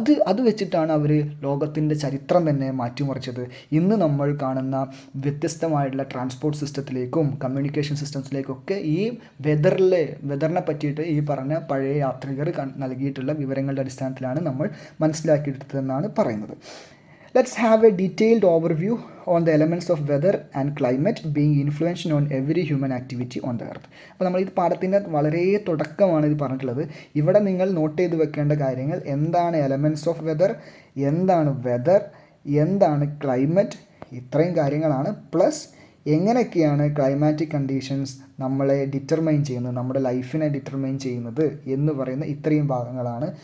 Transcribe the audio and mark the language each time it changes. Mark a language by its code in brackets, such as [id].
[ml] അത് വെച്ചിട്ടാണ് അവർ ലോകത്തിൻ്റെ ചരിത്രം തന്നെ മാറ്റിമറിച്ചത്. ഇന്ന് നമ്മൾ കാണുന്ന വ്യത്യസ്തമായിട്ടുള്ള ട്രാൻസ്പോർട്ട് സിസ്റ്റത്തിലേക്കും കമ്മ്യൂണിക്കേഷൻ സിസ്റ്റംസിലേക്കൊക്കെ ഈ വെതറിനെ പറ്റിയിട്ട് ഈ പറഞ്ഞ പഴയ യാത്രികർ നൽകിയിട്ടുള്ള വിവരങ്ങളുടെ അടിസ്ഥാനത്തിലാണ് നമ്മൾ മനസ്സിലാക്കിയെടുത്തതെന്നാണ് പറയുന്നത്. [en] Let's have a detailed overview on the elements of weather and climate being influential on every human activity on the earth. [ml] അപ്പോൾ നമ്മൾ ഈ പാഠത്തിൻ്റെ വളരെ തുടക്കമാണ് ഇത് പറഞ്ഞിട്ടുള്ളത്. ഇവിടെ നിങ്ങൾ നോട്ട് ചെയ്ത് വെക്കേണ്ട കാര്യങ്ങൾ എന്താണ് എലമെൻറ്റ്സ് ഓഫ് വെതർ, എന്താണ് വെതർ, എന്താണ് ക്ലൈമറ്റ്, ഇത്രയും കാര്യങ്ങളാണ്. പ്ലസ് എങ്ങനെയൊക്കെയാണ് ക്ലൈമാറ്റിക് കണ്ടീഷൻസ് നമ്മളെ ഡിറ്റർമൈൻ ചെയ്യുന്നത്, നമ്മുടെ ലൈഫിനെ ഡിറ്റർമൈൻ ചെയ്യുന്നത് എന്ന് പറയുന്ന ഇത്രയും ഭാഗങ്ങളാണ്.